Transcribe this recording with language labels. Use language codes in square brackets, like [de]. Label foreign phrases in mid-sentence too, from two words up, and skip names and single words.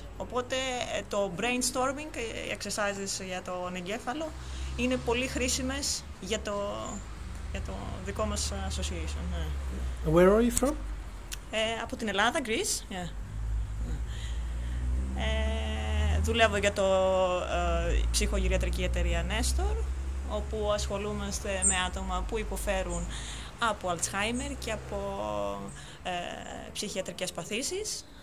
[el] Οπότε το brainstorming, οι exercises για τον εγκέφαλο είναι πολύ χρήσιμες για το δικό μας association. [en] Where are you from? [el] Από την Ελλάδα, Greece. Yeah. Δουλεύω για το ψυχογυριατρική εταιρεία Nestor, όπου ασχολούμαστε με άτομα που υποφέρουν από Alzheimer και από ψυχιατρικές παθήσεις.